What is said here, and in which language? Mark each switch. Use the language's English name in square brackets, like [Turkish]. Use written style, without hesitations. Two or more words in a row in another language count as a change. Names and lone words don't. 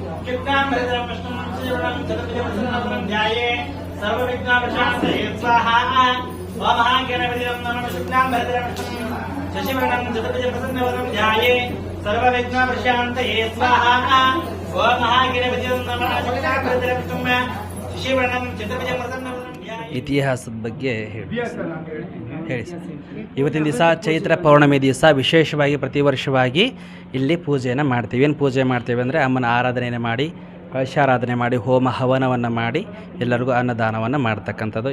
[Sanskrit] शुक्लांबरधरं विष्णुं शशिवर्णं चतुर्भुजं ध्याये सर्वविघ्नोपशान्तये स्वाहा ओम महागणपतिं नमः शुक्लांबरधरं विष्णुं शशिवर्णं चतुर्भुजं ध्याये सर्वविघ्नोपशान्तये स्वाहा ओम महागणपतिं नमः शुक्लांबरधरं विष्णुं शशिवर्णं चतुर्भुजं [Kannada] ಇತಿಹಾಸದ ಬಗ್ಗೆ ಹೇಳಿ ಸರ್. ಇವತ್ತಿನ ದಿವಸ ಚೈತ್ರ ಪೌರ್ಣಮಿ ದಿವಸ ವಿಶೇಷವಾಗಿ ಪ್ರತಿ ವರ್ಷವಾಗಿ ಇಲ್ಲಿ ಪೂಜೆಯನ್ನು ಮಾಡ್ತೀವಿ. ಏನು ಪೂಜೆ ಮಾಡ್ತೀವಿ ಅಂದರೆ ಅಮ್ಮನ ಆರಾಧನೆಯನ್ನು ಮಾಡಿ, ಕಳಶಾರಾಧನೆ ಮಾಡಿ, ಹೋಮ ಹವನವನ್ನು ಮಾಡಿ ಎಲ್ಲರಿಗೂ ಅನ್ನದಾನವನ್ನು ಮಾಡ್ತಕ್ಕಂಥದ್ದು.